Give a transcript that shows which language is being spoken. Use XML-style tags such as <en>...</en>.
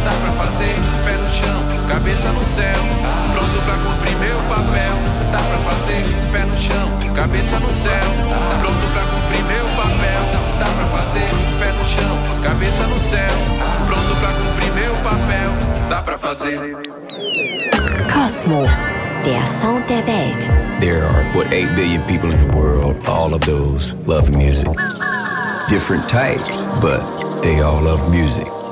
<pt>Cabeça no céu, pronto pra cumprir meu papel. Dá pra fazer, pé no chão, cabeça no céu, pronto pra cumprir meu papel. Dá pra fazer, pé no chão, cabeça no céu, pronto pra cumprir meu papel. Dá pra fazer.</pt> <de>Cosmo, der Sound der Welt.</de> <en>There are what 8 billion people in the world, all of those love music. Different types, but they all love music.</en>